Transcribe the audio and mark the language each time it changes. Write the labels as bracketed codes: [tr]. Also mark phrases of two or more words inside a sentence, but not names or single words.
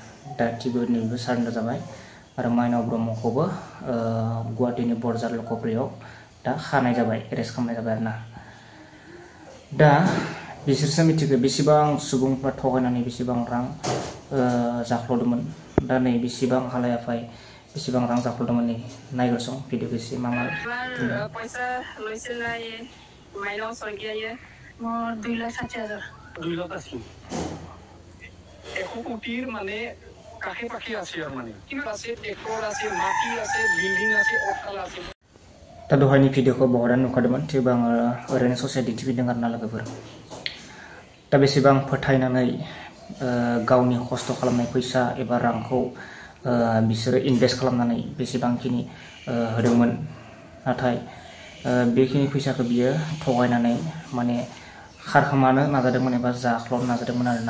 [brx] दा थिग बेबायदिनो बेबो सारेन्डार जाबाय आरो माइनाव ब्रह्मखौबो गुवाहाटीनि बरझार लकप्रियआव दा खानाय जाबाय, एरेस्ट खालामनाय जाबाय आरो ना। दा बिसोरसो मिथिगौ बेसेबां सुबुंफ्रा थगायनानै बेसेबां रां जाख्ल'दोंमोन। दा नै बेसेबां हालायाफाय बेसेबां रां जाख्ल'दोंमोन नै नायग्रोसं भिडिअखौ एसे मा [as] পইচা লৈছিল না মাইনাও শইকীয়ায়ে মোৰ 2,60,000 2,80,000 কোটিৰ মানে কাষে পাখি আছে আৰু মানে কিমান আছে ট্ৰেক্টৰ আছে মাটি আছে বিল্ডিং আছে অট্টালা আছে। [brx] दा दहायनि भिडिअखौ बहुदानो नुखादोंमोन, थेवबो आङो ओरैनो ससे दिन्थिफिनदों आरो ना लोगोफोर। दा बेसेबां फोथायनानै गावनि खस्थ' खालामनाय फैसा एबा रांखौ बिसोरो इनभेस्ट खालामनानै बेसेबांखिनि होदोंमोन। नाथाय बेखिनि फैसाखौ बियो थगायनानै माने खारखोमानो नाजादोंमोन एबा जाख्ल'नो नाजादोंमोन आरोना।